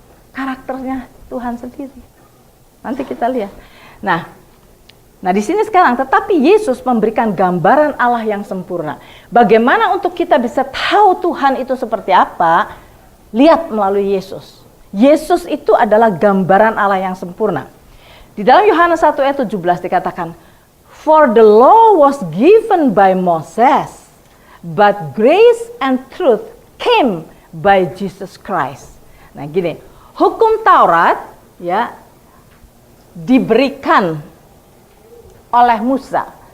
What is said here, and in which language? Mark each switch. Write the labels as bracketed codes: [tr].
[id] Karakternya Tuhan sendiri. Nanti kita lihat. Nah di sini sekarang, tetapi Yesus memberikan gambaran Allah yang sempurna. Bagaimana untuk kita bisa tahu Tuhan itu seperti apa? Lihat melalui Yesus. Yesus itu adalah gambaran Allah yang sempurna. Di dalam Yohanes 1 ayat 17 dikatakan, [en] "For the law was given by Moses, but grace and truth came by Jesus Christ." [id] Nah gini, hukum Taurat ya diberikan oleh Musa.